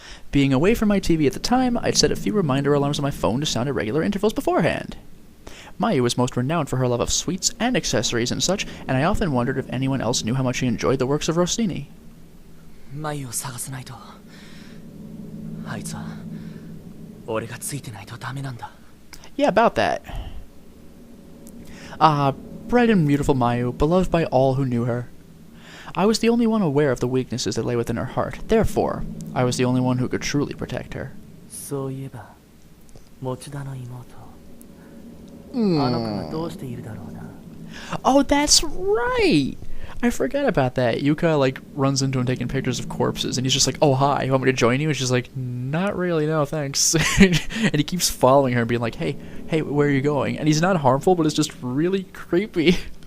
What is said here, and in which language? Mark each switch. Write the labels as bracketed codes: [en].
[en] Being away from my TV at the time, I'd set a few reminder alarms on my phone to sound at regular intervals beforehand. Mayu was most renowned for her love of sweets and accessories and such, and I often wondered if anyone else knew how much she enjoyed the works of Rossini. [ja] マユを探さないと。あいつは俺がついてないとダメなんだ。 [en] Yeah, about that. Bright and beautiful Mayu, beloved by all who knew her. I was the only one aware of the weaknesses that lay within her heart. Therefore, I was the only one who could truly protect her. [ja] そういえば、持田の妹。あの子がどうしているだろうな。 [en] Oh, that's right! I forgot about that. Yuka, like, runs into him taking pictures of corpses, and he's just like, oh, hi, you want me to join you? And she's like, not really, no, thanks. And he keeps following her and being like, hey, where are you going? And he's not harmful, but it's just really creepy.